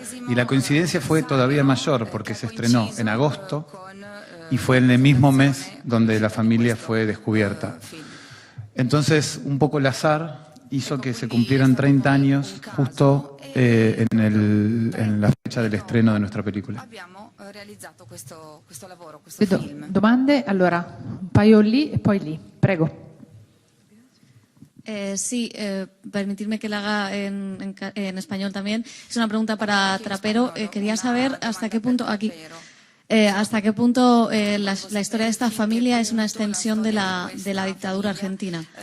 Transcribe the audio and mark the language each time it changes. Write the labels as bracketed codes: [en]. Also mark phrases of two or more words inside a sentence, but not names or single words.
[es] Y la coincidencia fue todavía mayor, porque se estrenó en agosto y fue en el mismo mes donde la familia fue descubierta. Entonces, un poco el azar hizo que se cumplieran 30 años justo en la fecha del estreno de nuestra película. [it] Domande? Allora, un paio lì e poi lì. Prego. [es] Sí, permitirme que la haga en español también. Es una pregunta para Trapero. Quería saber hasta qué punto la historia de esta familia es una extensión de la dictadura argentina.